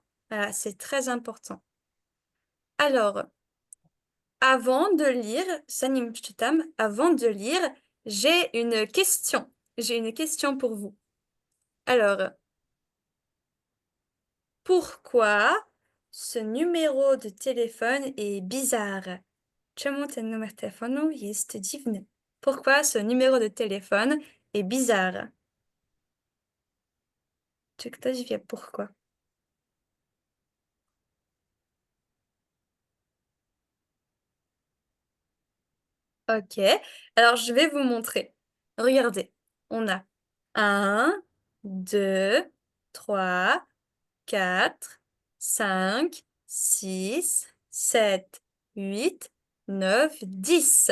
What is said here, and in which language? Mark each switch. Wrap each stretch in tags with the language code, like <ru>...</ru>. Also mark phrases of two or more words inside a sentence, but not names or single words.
<fr>Voilà, c'est très important. Alors, avant de lire, Sanim Shtutam, avant de lire, j'ai une question. J'ai une question pour vous. Alors, pourquoi ce numéro de téléphone est bizarre?</fr> <pl>Czemu ten numer telefonu jest dziwny?</pl> <fr>Pourquoi ce numéro de téléphone est bizarre?</fr> <pl>Czy ktoś wie pourquoi?</pl> <fr>Ok, alors je vais vous montrer. Regardez, on a 1, 2, 3, 4, 5, 6, 7, 8, 9, 10.</fr>